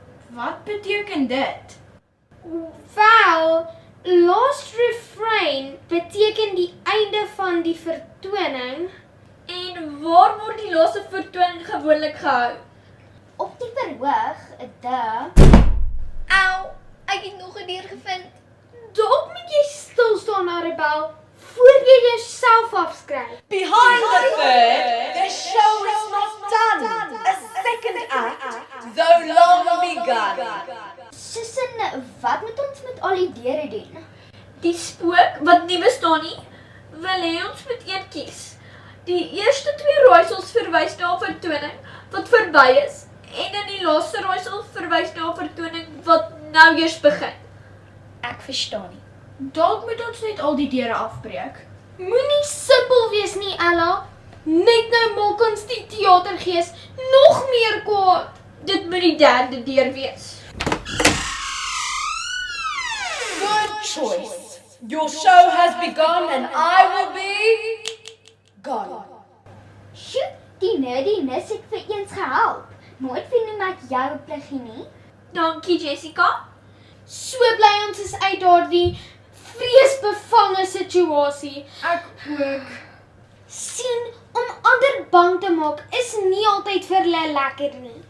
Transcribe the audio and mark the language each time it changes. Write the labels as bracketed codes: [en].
[af] Wat beteken dit? Wel, [en] last refrain [af] beteken die einde van die vertoning. En waar word die laaste vertoning gewoonlik gehou? Op die verhoog, Au, ek het nog 'n deur gevind. Dalk moet jy stil staan, Arabel, voor jy jouself afskryf. [en] Behind the third, the show is not done. A second act, though long begun. [af] Susan, wat moet ons met al die deure doen? Die spook, wat nie bestaan nie, wil hê ons moet een kies. Die eerste 2 raaisels verwys na 'n vertoning wat verby is, en in die laaste raaisel verwys na 'n vertoning wat nou eers begin. Ek verstaan nie. Dalk moet ons net al die deure afbreek. Moenie simpel wees nie, Ella. Net nou maak ons die teatergees nog meer kwaad. Dit moet die 3de deur wees. [en] Good choice. Your show has begun and I will be gone. [af] Sjoe, die nerdiness het vir eens gehelp. Nooit vind ek jou pluggie nie. Dankie, Jessica. So bly ons is uit daardie vreesbevange situasie. Ek ook. Sien, om ander bang te maak is nie altyd vir hulle lekker nie.